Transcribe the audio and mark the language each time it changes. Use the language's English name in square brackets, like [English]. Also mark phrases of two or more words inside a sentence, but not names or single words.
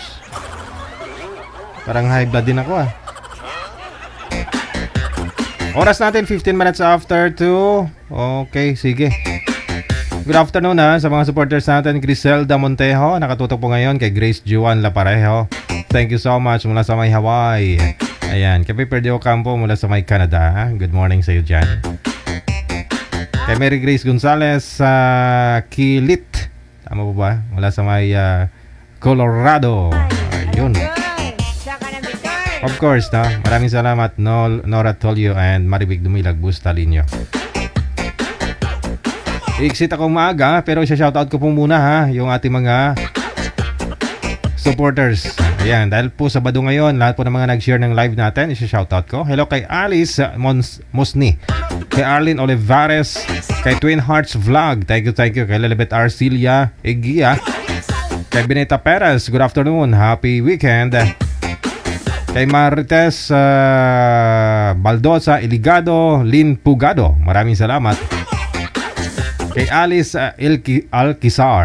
[Filipino] Parang [English] high blood [Filipino] din ako, ah. Oras natin, 15 [English] minutes after [Filipino] 2. Okay, sige. [English] Good afternoon, [Filipino] sa mga supporters natin. Griselda Montejo, nakatutok po ngayon kay Grace Juan Laparejo. [English] Thank you so much [Filipino] mula sa may Hawaii. Ayan, kay Perdio Campo mula sa may Canada. [English] Good morning [Filipino] sa iyo dyan. Kay Mary Grace Gonzalez sa Kilit. Tama po ba? Mula sa may Colorado. Ayun. [English] Of course, [Filipino] maraming salamat Nora Tolio and Maribig Dumilag Bustalinyo. I-exit akong maaga pero isa-shoutout ko po muna yung ating mga supporters. Ayan, dahil po Sabado ngayon, lahat po ng mga nag-share ng live natin, isa-shoutout ko. Hello kay Alice Mosni, kay Arlene Olivares, kay Twin Hearts Vlog, [English] thank you, [Filipino] kay Lilibet Arcilia Egia, kay Benita Perez, [English] good afternoon, happy weekend. [Filipino] Kay Marites Baldosa Iligado, Lynn Pugado, maraming salamat. Kay Alice Alquizar.